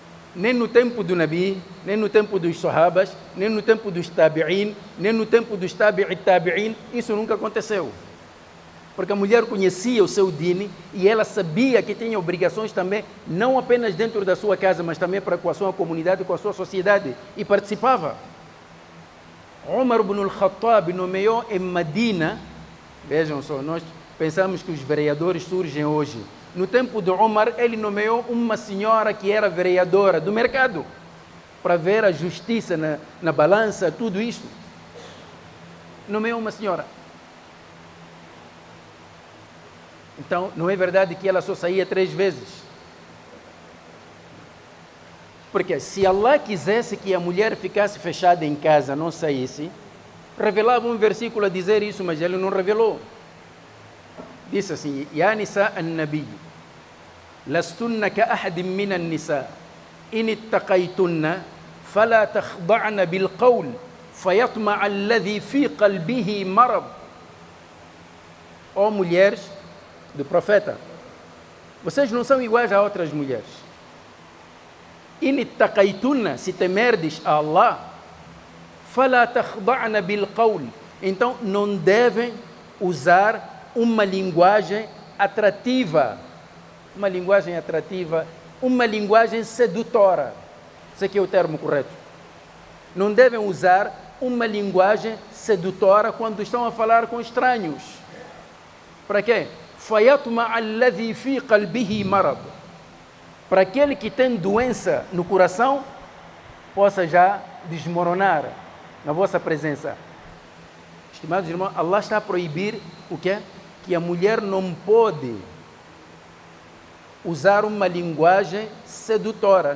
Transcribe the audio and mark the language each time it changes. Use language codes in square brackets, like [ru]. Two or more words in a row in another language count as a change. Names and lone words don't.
[pt] nem no tempo do Nabi, nem no tempo dos Sahabas, nem no tempo dos Tabi'in, nem no tempo dos Tabi'in, isso nunca aconteceu. Porque a mulher conhecia o seu dini e ela sabia que tinha obrigações também, não apenas dentro da sua casa, mas também para com a sua comunidade, com a sua sociedade, e participava. Umar ibn al-Khattab nomeou em Medina, vejam só, nós pensamos que os vereadores surgem hoje. No tempo de Umar, ele nomeou uma senhora que era vereadora do mercado, para ver a justiça na balança, tudo isso. Nomeou uma senhora. Então, não é verdade que ela só saía 3 vezes. Porque se Allah quisesse que a mulher ficasse fechada em casa, não saísse, revelava um versículo a dizer isso, mas ele não revelou. Disse assim: [ar] يا نساء النبي لستن كأحد من النساء إن اتقيتن فلا تخضعن بالقول فيطمع الذي في قلبه مرض. [pt] Ó mulheres do profeta, vocês não são iguais a outras mulheres. [ar] إن اتقيتن, [pt] se temerdes a Allah, [ar] فلا تخضعن بالقول, [pt] então não devem usar uma linguagem atrativa, uma linguagem sedutora. Esse aqui é o termo correto. Não devem usar uma linguagem sedutora quando estão a falar com estranhos. Para quê? [ar] فَيَطْمَعَ الَّذِي فِي قَلْبِهِ مَرَض. [pt] Para aquele que tem doença no coração, possa já desmoronar na vossa presença. Estimados irmãos, Allah está a proibir o quê? Que a mulher não pode usar uma linguagem sedutora.